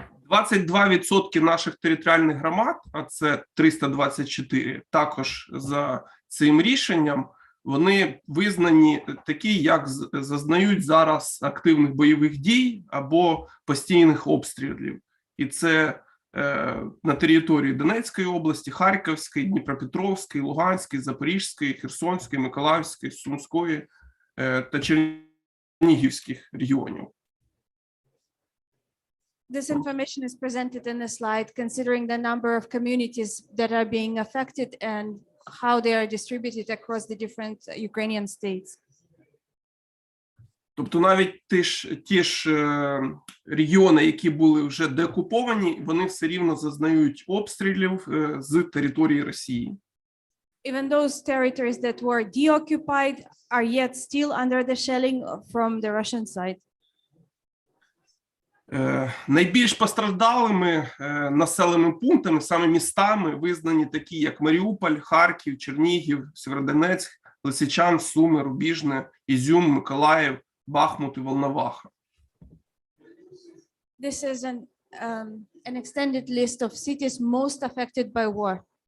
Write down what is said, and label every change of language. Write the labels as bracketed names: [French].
[Ukrainian] 22% наших територіальних громад, а це 324, також за цим рішенням, вони визнані такі, як зазнають зараз активних бойових дій або постійних обстрілів. І це на території Донецької області, Харківської, Дніпропетровської, Луганської, Запорізької, Херсонської, Миколаївської, Сумської та Чернігівських регіонів. [English] This information is presented in a slide considering the number of communities that are being affected and how they are distributed across the different Ukrainian states. [Ukrainian] Тобто навіть ті ж регіони, які були вже деокуповані, вони все рівно зазнають обстрілів з території Росії. [English] Even those territories that were deoccupied are yet still under the shelling from the Russian side. [Ukrainian] Найбільш постраждалими населеними пунктами, саме містами, визнані такі, як Маріуполь, Харків, Чернігів, Сєвєродонецьк, Лисичанськ, Суми, Рубіжне, Ізюм, Миколаїв, Бахмут і Волноваха. [English] This is an extended list of cities most affected by war.